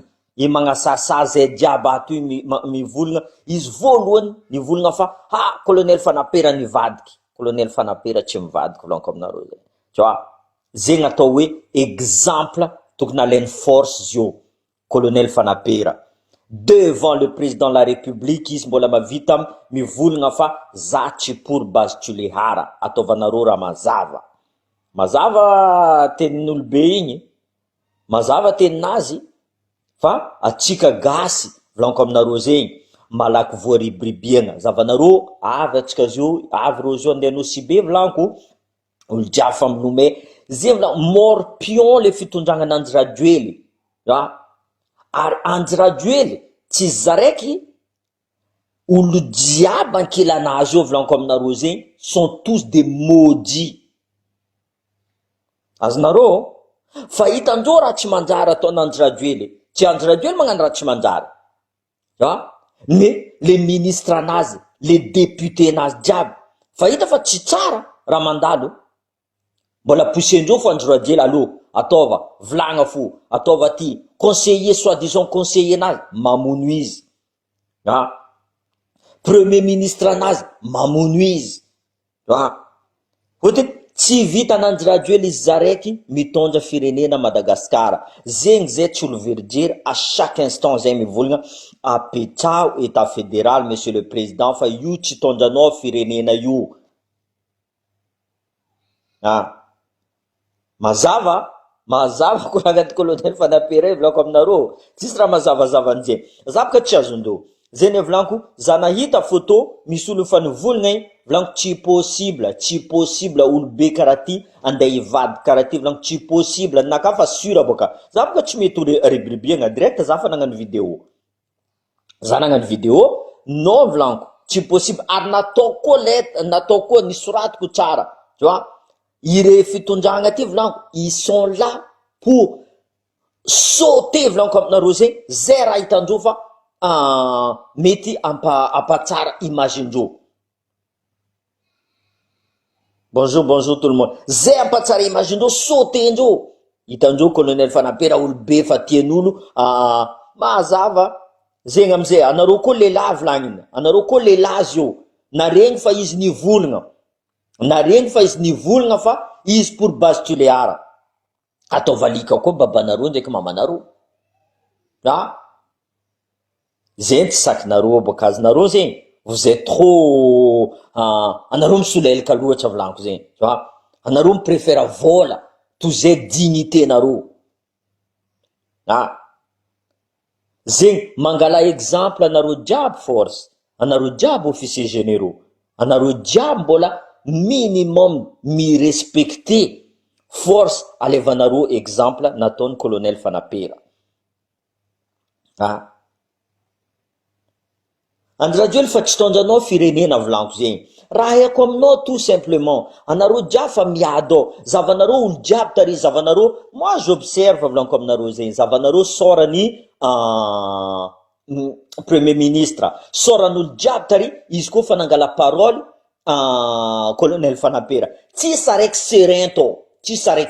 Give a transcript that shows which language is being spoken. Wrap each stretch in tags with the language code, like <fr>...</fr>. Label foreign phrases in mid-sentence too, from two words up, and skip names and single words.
<mg>I magnasasa zay jiaby ato mivolagna izy voalohany nivolagna fa colonel Fanapera nivadiky. Colonel Fanapera tsy mivadiky volaniko aminareo zay. Zegny atao hoe exemple tokony alainy force zio colonel Fanapera</mg> <fr>devant le président de la république</fr> <mg>izy mbola mavita mivolagna fa za tsy pour Bastuliara ataovanareo raha mazava tenin'olo be igny, mazava teninazy fa atsika gasy volaniko aminareo zegny malaky voaribribiana zavanareo avy atsika zio avy reo zio andeha nosy be volaniko olo jiaby fa minome zay volaniko morpion le fitondragnana Andrajoely ary Andrajoely tsy zaraiky olo jiaby ankilanazy io volaniko aminareo zegny</mg> <fr>sont tous des maudits.</fr> <mg>Azonareo fa hitandreo raha tsy manjary ataona Andrajoely, tsy Andrajoely magnano raha tsy manjary,</mg> <fr>mais les ministres</fr> <mg>anazy,</mg> <fr>les députés</fr> <mg>anazy jiaby fa hita fa tsy tsara raha mandalo. Mbola poussendreo fo Andrajoely aloha ataova vilagna fo ataova ty</mg> <fr>conseiller soi-disant conseiller</fr> <mg>anazy mamono izy,</mg> <fr>premier ministre</fr> <mg>anazy mamono izy, fotony tsy vitan'Andrajoely izy zaraiky mitondra firenena Madagascar. Zegny zay tsy olo verijery</mg> <fr>à chaque instant</fr> <mg>zay mivolagna apetrao</mg> <fr>état fédéral monsieur le président</fr> <mg>fa io tsy tondranao firenena io. Mazava ko agnaty colonel Fanapera volako aminareo tsisy raha mazavazava an'izay zavaka tsy azondreo zay ne volaniko za nahita photo misy olo fa nivolagna volaniko tsy possible olo be karaha ty andeha hivady karaha ty volaniko tsy possible naka fa sûr boka zavaka tsy mety ribribiagna direct za fa nagnano vidéo non volaniko tsy possible ary natao koa nisoratiko tsara ire fitondragna ty volaniko</mg> <fr>ils sont là pour sauter</fr> <mg>volaniko aminareo zegny zay raha hitandreo fa mety ampatsara image-ndreo.</mg> <fr>Bonjour tout le monde.</fr> <mg>Zay ampatsara image-ndreo sauter-ndreo. Hitandreo colonel Fanapera olo be fa tian'olo mazava zegny amizay anareo koa lehilahy volagnina, anareo koa lehilahy zio naregny fa izy nivolagna na regny fa izy nivolagna fa izy pour base tuleara atao valika koa babanareo ndraiky mamanareo zegny tsy sakinareo boka azonareo zegny</mg> <fr>vous êtes trop</fr> <mg>anareo misolelaka loatra volaniko zegny anareo mipréféra vola tozay dignité nareo zegny mangala exemple anareo jiaby force anareo jiaby</mg> <fr>officier généraux</fr> <mg>anareo jiaby mbola minimum mi-respecter force alevanareo exemple nataony colonel Fanapera andrajo fa tsy tondranao firenena volaniko zegny raha haiko aminao</mg> <fr>tout simplement</fr> <mg>anareo jiaby fa miado zavanareo olo jiaby tary zavanareo</mg> <fr>moi j'observe</fr> <mg>volaniko aminareo zegny zavanareo sorany</mg> <fr>premier ministre</fr> <mg>soran'olo jiaby tary izy koa fa nangala parole colonel Fanapera tsisy araiky</mg>